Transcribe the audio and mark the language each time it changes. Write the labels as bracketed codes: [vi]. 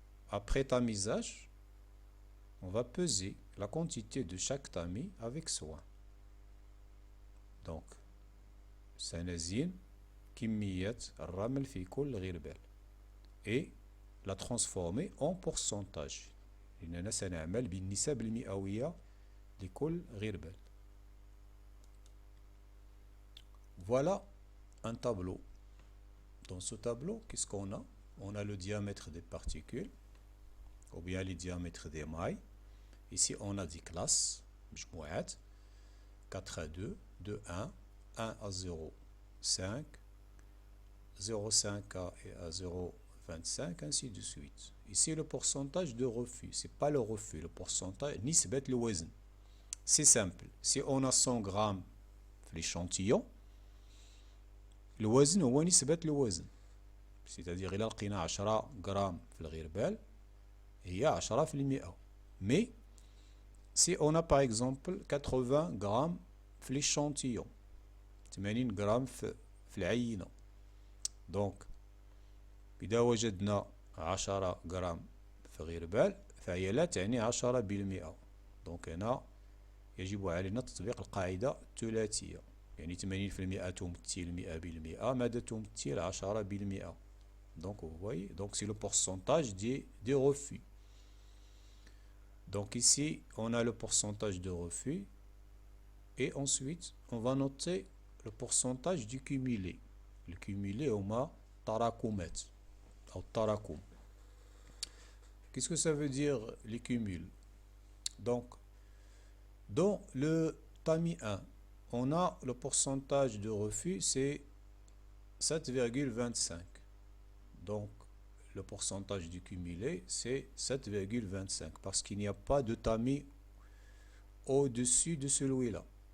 [fr] Après tamisage, on va peser la quantité de chaque tamis avec soin. Donc, [ar] سنزين كمية الرمل في كل غربال [fr] et la transformer en pourcentage. [ar] إننا سنعمل بالنسب المئوية لكل غربال. [fr] Voilà un tableau. Dans ce tableau, qu'est-ce qu'on a? On a le diamètre des particules, ou bien les diamètres des mailles. Ici, on a des classes, 4 à 2, 2 à 1, 1 à 0, 5, 0,5 à 0,25, ainsi de suite. Ici, le pourcentage de refus, ce n'est pas le refus, le pourcentage, [ar] nisbat le wazn. [fr] C'est simple. Si on a 100 grammes l'échantillon, le wazn [ar] هو نسبة الوزن. [fr] C'est-à-dire, [ar] إلا لقينا 10 غرام في الغربال هي 10%. [fr] Mais si on a par exemple 80 grammes [ar] في l'échantillon, 80 غرام في العينة, donc إذا وجدنا 10 غرام في غربال فهي لا تعني 10%. donc هنا يجب علينا تطبيق القاعدة الثلاثية، يعني 80% تمثل 100%، ماذا تمثل 10%. [fr] Donc vous voyez, donc c'est le pourcentage des refus. Donc ici on a le pourcentage de refus et ensuite on va noter le pourcentage du cumulé. [ar] Le cumulé هما تراكمات أو التراكم. [fr] Qu'est-ce que ça veut dire les cumuls? Donc dans le tamis 1, on a le pourcentage de refus, c'est 7,25. Donc, le pourcentage du cumulé, c'est 7,25 parce qu'il n'y a pas de tamis au-dessus de celui-là.